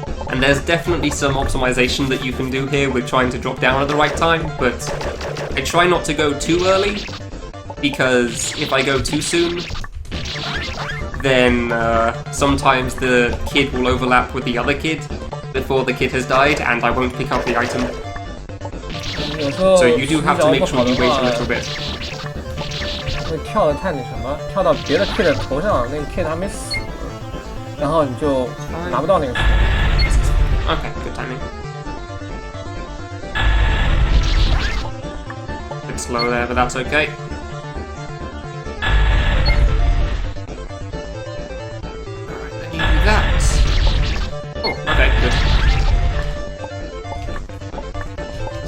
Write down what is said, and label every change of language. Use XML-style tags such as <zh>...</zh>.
<en>And there's definitely some optimization that you can do here with trying to drop down at the right time, but I try not to go too early, because if I go too soon, then sometimes the kid will overlap with the other kid before the kid has died, and I won't pick up the item. So you do have to make sure you wait a little bit.</en> <zh>会跳的太那什么，跳到别的 kid 的头上，那个 kid 还没死，然后你就拿不到那个。</zh> <en>Okay, good timing. A bit slow there, but that's okay. Alright, then you do that. Oh, okay, good.</en>